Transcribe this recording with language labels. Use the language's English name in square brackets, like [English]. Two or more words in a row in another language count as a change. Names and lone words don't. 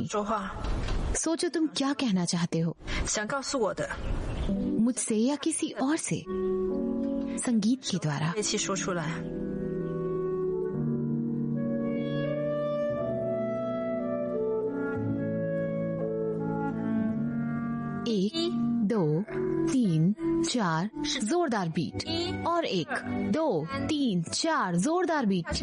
[Chinese] 说话 [Hindi] सोचो तुम क्या कहना चाहते हो, [Chinese] 想告诉我的 [Hindi] मुझसे या किसी और से, संगीत के द्वारा। [Chinese] 乐器说出来。 [Hindi] 1 2 3 4 जोरदार बीट, और 1 2 3 4 जोरदार बीट।